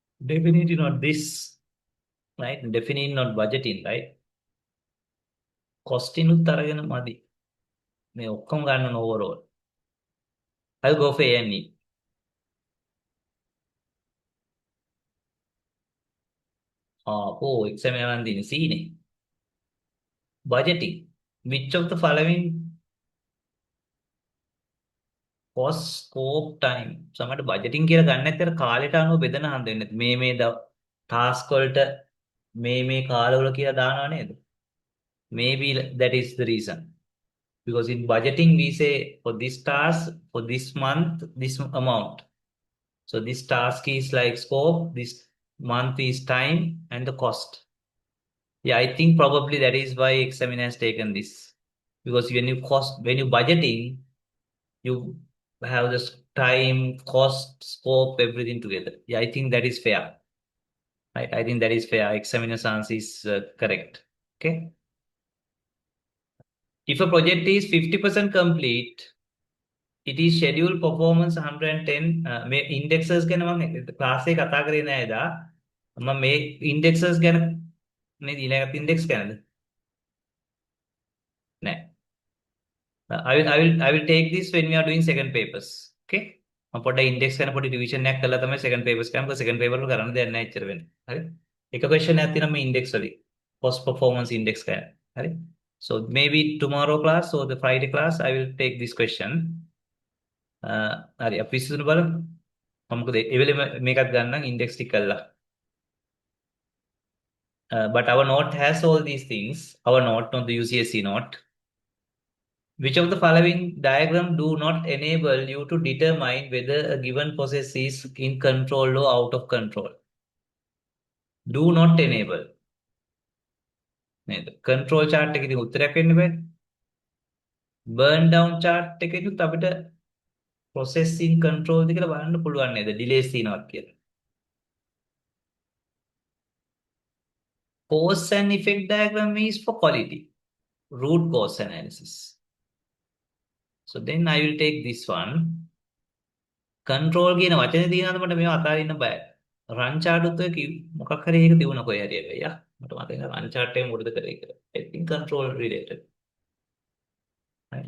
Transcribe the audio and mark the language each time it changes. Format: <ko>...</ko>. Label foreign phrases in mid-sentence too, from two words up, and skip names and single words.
<en>Definitely not this, right? Definitely not budgeting, right?</en> <si>Costing උත්තරගෙන මදි. මේ ඔක්කොම ගන්න</si> <en>overall. I'll go for A&E.</en> <si>exam යනන් දින C නේ.</si> <en>Budgeting. Which of the following cost, scope, time?</en> <si>සමහරට budgeting කියලා ගන්න නැත්නම් කාලයට අනුව බෙදන හන්ද වෙන්නේ. මේ task වලට මේ කාලවල කියලා දානවා නේද?</si> <en>Maybe that is the reason. Because in budgeting we say for this task, for this month, this amount. So this task is like scope, this month is time and the cost. Yeah, I think probably that is why examiner has taken this. Because when you budgeting, you have this time, cost, scope, everything together. Yeah, I think that is fair. Right? I think that is fair. Examiner's answer is correct. Okay. If a project is 50% complete, it is scheduled performance 110</en> <si>මේ indexes ගැන මම ක්ලාස් එකේ කතා කරේ නෑ එදා මම මේ indexes ගැන මේ ඊළඟ index ගැනද නෑ</si> <en>I will take this when we are doing second papers. Okay.</en> <si>මම පොඩ්ඩක් index ගැන පොඩි revision එකක් කරලා තමයි</si> <en>second papers</en> <si>කරන්නේ. second paper වල කරන්න දෙයක් නෑ එච්චර වෙන්නේ. හරි. එක question එකක් තියෙනවා මේ index වලින්.</si> <en>Post performance index ගැන.</en> <si>හරි.</si> <en>So maybe tomorrow class or the Friday class I will take this question.</en> <si>හරි අපි විසඳුන බලමු. මම මොකද ඒ වෙලෙම මේකත් ගන්නම් index ටික කරලා.</si> <en>But our note has all these things. Our note, not the UCSC note. Which of the following diagram do not enable you to determine whether a given process is in control or out of control? Do not enable. Control chart</en> <si>එකකින් උත්තරයක් වෙන්න බෑ.</si> <en>Burn down chart</en> <si>එකකින් අපිට</si> <en>process in control</en> <si>ද කියලා බලන්න පුළුවන් නේද? delays තියෙනවා කියලා.</si> <en>Cause and effect diagram is for quality. Root cause analysis. So then I will take this one.</en> <si>Control කියන වචනේ තියෙනවද මට මේව අතාරින්න බෑ.</si> <en>run chart</en> <si>උත් ඔය මොකක් හරි එක තිබුණා කොයි හරි එක. යා මට මතක නැහැ</si> <en>run chart</en> <si>එක මොකද කරේ කියලා.</si> <en>I think control related. Right?</en>